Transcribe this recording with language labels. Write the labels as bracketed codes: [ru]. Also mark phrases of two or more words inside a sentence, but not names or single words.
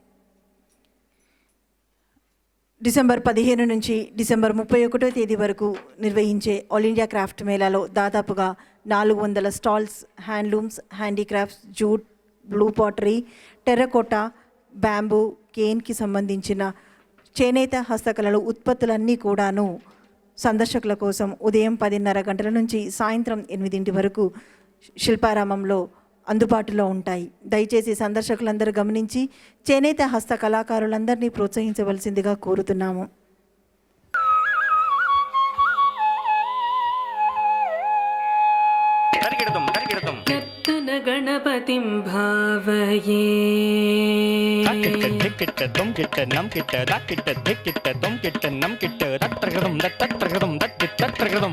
[te] డిసెంబర్ 15 నుంచి డిసెంబర్ 31వ తేదీ వరకు నిర్వహించే ఆల్ ఇండియా క్రాఫ్ట్ మేళాలో దాదాపుగా 400 స్టాల్స్ హ్యాండ్లూమ్స్, హ్యాండీక్రాఫ్ట్స్, జూట్, బ్లూ పాటరీ, టెర్రకోటా, బ్యాంబూ, కేన్కి సంబంధించిన చేనేత హస్తకళలు ఉత్పత్తులన్నీ కూడాను సందర్శకుల కోసం ఉదయం 10:30 గంటల నుంచి సాయంత్రం 8 వరకు శిల్పారామంలో అందుబాటులో ఉంటాయి. దయచేసి సందర్శకులందరూ గమనించి చేనేత హస్త కళాకారులందరినీ ప్రోత్సహించవలసిందిగా కోరుతున్నాము. [sa] गणपतिं भावये किट्ट तुम किट्ट नम किट्ट किट्ट किट्ट तुम किट्ट नम किट्ट तत्रगदम